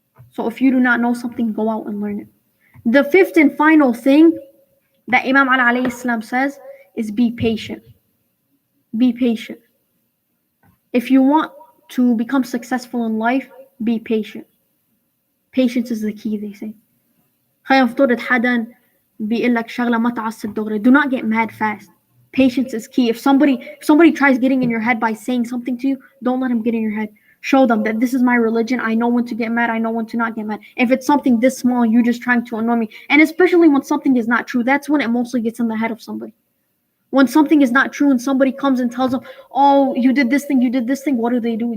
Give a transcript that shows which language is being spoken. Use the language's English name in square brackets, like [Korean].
[English] So if you do not know something, go out and learn it. The fifth and final thing that Imam Ali alayhi salam says is be patient. Be patient. If you want to become successful in life, be patient. Patience is the key, they say. [Arabic] خلينا نفترض حدا بيقول لك شغلة ما تعصب دغري. [English] Do not get mad fast. Patience is key. If somebody tries getting in your head by saying something to you, don't let him get in your head. Show them that this is my religion. I know when to get mad. I know when to not get mad. If it's something this small, you're just trying to annoy me. And especially when something is not true, that's when it mostly gets in the head of somebody. When something is not true and somebody comes and tells them, oh, you did this thing, what do?